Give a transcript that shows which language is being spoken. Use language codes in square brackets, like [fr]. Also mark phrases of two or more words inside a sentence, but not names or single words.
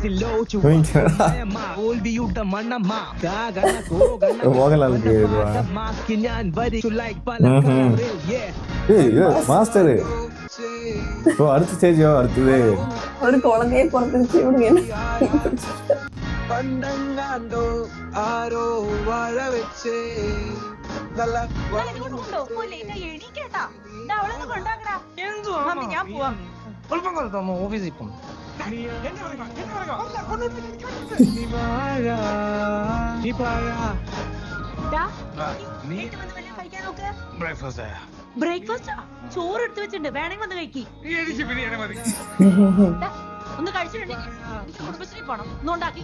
[ta] மோகன்லாலுக்கு இதுவா? ஏய் மாஸ்டர். ஓ அடுத்த ஸ்டேஜோ அடுத்தது. ஒரு குழந்தையே பிறந்துருச்சு. இவனுக்கு என்ன [ml] പണ്ടെങ്ങാണ്ടോ ആരോ വാഴ വെച്ചേ നല്ല ഓഫീസിൽ പോകും ബ്രേക്ക്ഫാസ്റ്റ് ചോറ് എടുത്തു വെച്ചിട്ടുണ്ട് വേണമെങ്കിൽ വന്ന് കഴിക്കി ഒന്ന് കഴിച്ചിട്ടുണ്ടെങ്കിൽ എനിക്ക് കുടുംബശ്രീ പോണം ഒന്നുണ്ടാക്കി